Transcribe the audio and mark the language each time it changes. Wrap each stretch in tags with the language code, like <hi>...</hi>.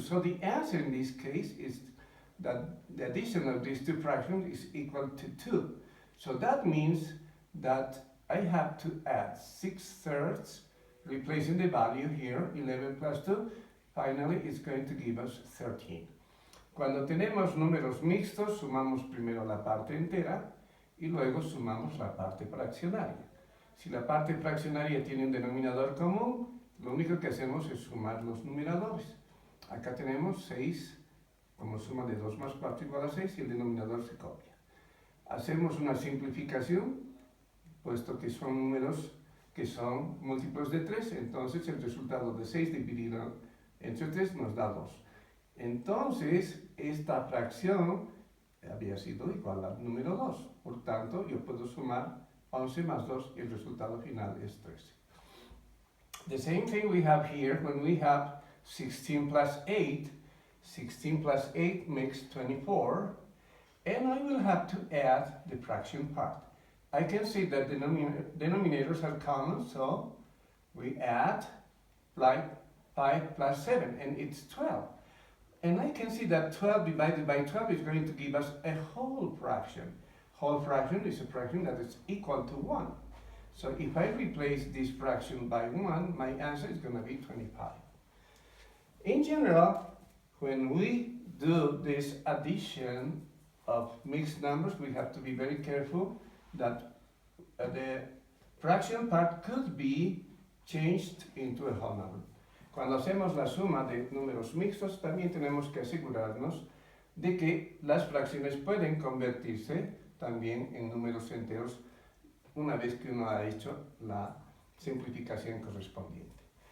<en>So the answer in this case is that the addition of these two fractions is equal to 2. So that means that I have to add 6/3, replacing the value here, 11 plus 2. Finally, it's going to give us 13.</en> <es>Cuando tenemos números mixtos, sumamos primero la parte entera y luego sumamos la parte fraccionaria. Si la parte fraccionaria tiene un denominador común, lo único que hacemos es sumar los numeradores. Acá tenemos 6 como suma de 2 más 4 igual a 6 y el denominador se copia. Hacemos una simplificación, puesto que son números que son múltiplos de 3, entonces el resultado de 6 dividido entre 3 nos da 2. Entonces, esta fracción había sido igual al número 2. Por tanto, yo puedo sumar 11 más 2 y el resultado final es 13.</es> <en>The same thing we have here when we have 16 plus 8. 16 plus 8 makes 24. And I will have to add the fraction part. I can see that the denominators are common, so we add like 5 plus 7, and it's 12. And I can see that 12 divided by 12 is going to give us a whole fraction. Whole fraction is a fraction that is equal to 1. So if I replace this fraction by 1, my answer is going to be 25. In general, when we do this addition of mixed numbers, we have to be very careful that the fraction part could be changed into a whole number.</en> <es>Cuando hacemos la suma de números mixtos, también tenemos que asegurarnos de que las fracciones pueden convertirse también en números enteros una vez que uno ha hecho la simplificación correspondiente.</es>